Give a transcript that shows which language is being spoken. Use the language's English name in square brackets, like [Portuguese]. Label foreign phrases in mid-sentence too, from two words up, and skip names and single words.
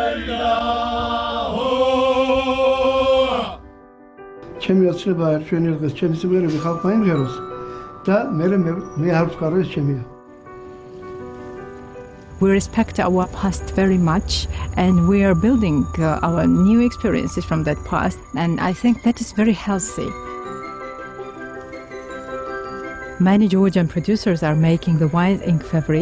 [Georgian] ჩემი ოცნებაა ჩვენი დღეს ჩემი სიმღერები ხალხმა იმღეროს და მე არ ვთქვა რომ ეს ჩემია. [English] We respect our past very much, and we are building our new experiences from that past, and I think that is very healthy. Many Georgian producers are making the wine in Fevri.